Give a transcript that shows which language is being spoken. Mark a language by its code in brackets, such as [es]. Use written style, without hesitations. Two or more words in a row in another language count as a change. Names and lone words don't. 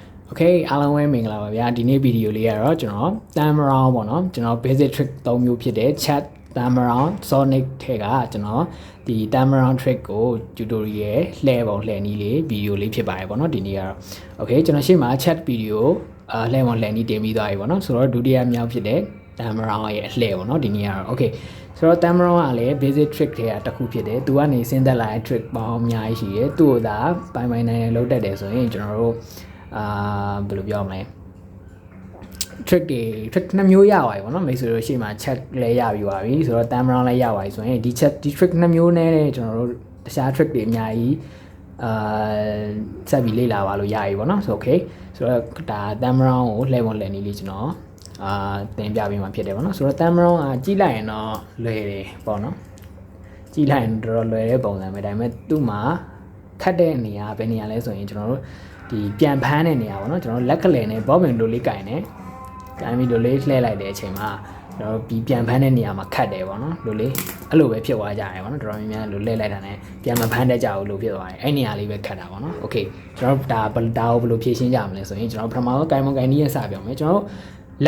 [my] โอเคအားလုံးပဲမင်္ဂလာပါဗျာဒီနေ့ဗီဒီယိုလေးကတော့ကျွန်တော် [en] time around [my] ပေါ့နော်ကျွန်တော် [en] basic trick [my] 3မျိုးဖြစ်တဲ့ [en] chat time around sonic [my] ထဲကကျွန်တော်ဒီ [en] time around trick [my] ကို tutorial လှည့်ပုံလှည့်နည်းလေးဗီဒီယိုလေးဖြစ်ပါတယ်ပေါ့နော်ဒီနေ့ကတော့ okay ကျွန်တော်ရှေ့မှာ chat ဗီဒီယိုလှည့်ပုံလှည့်နည်းတင်ပြီးသွားပြီပေါ့နော်ဆိုတော့ဒုတိယ မြောက်ဖြစ်တဲ့ [en] time around [my] ရဲ့အလှည့်ပေါ့နော်ဒီနေ့ကတော့ okay ဆိုတော့ [en] time around [my] ကလည်း [en] basic trick [my] ထဲကတစ်ခုဖြစ်တယ်သူကနေစဉ်းသက်လာတဲ့ trick ပေါင်းအများကြီးရှိတယ်သူ့ကိုသာပိုင်နိုင်လောက်တတ်တယ်ဆိုရင်ကျွန်တော်တို့ဘယ်လိုပြောမလဲ trick တွေ trick 2မျိုးရပါတယ်ဗောနော်မိတ်ဆွေတို့ရှေ့မှာ chat လည်းရပြီးပါပြီဆိုတော့ [en] time round [my] လည်းရပါပြီဆိုရင်ဒီ chat ဒီ trick 2မျိုးနဲ့ကျွန်တော်တို့တခြား trick တွေအများကြီး ဆက်ပြီးလေ့လာပါလို့ရပြီဗောနော်ဆို okay ဆိုတော့ဒါ [en] time round [my] ကိုလှည့်ပုံလှည့်နည်းလေးကျွန်တော်သင်ပြပေးမှာဖြစ်တယ်ဗောနော်ဆိုတော့ [en] time round [my] ကကြည့်လိုက်ရင်တော့လွယ်တယ်ဗောနော်ကြည့်လိုက်ရင်တော်တော်လွယ်တဲ့ပုံစံပဲဒါပေမဲ့သူ့မှာခတ်တဲ့နေရာဘယ်နေရာလဲဆိုရင်ကျွန်တော်တို့ဒီပြန်ဖမ်းတဲ့နေရာပေါ့နော်ကျွန်တော်လက်ကလေးနဲ့ဘောပင်လိုလေးကင်နေကင်ပြီးလိုလေးလှည့်လိုက်တဲ့အ ချိန်မှာကျွန်တော်ဒီပြန်ဖမ်းတဲ့နေရာမှာခတ်တယ်ပေါ့နော်လိုလေးအဲ့လိုပဲဖြစ်သွားကြတယ်ပေါ့နော်တော်တော်များများလိုလှည့်လိုက်တာနဲ့ပြန်မဖမ်းတတ်ကြဘူးလို့ဖြစ်သွားတယ်အဲ့နေရာလေးပဲခတ်တာပေါ့နော်โอเคကျွန်တော်ဒါကိုဘယ်လိုဖြည့်ရှင်းကြမလဲဆိုရင်ကျွန်တော်ပထမဆုံးကင်မကင်နီးရစပြောမယ်ကျွန်တော်လက်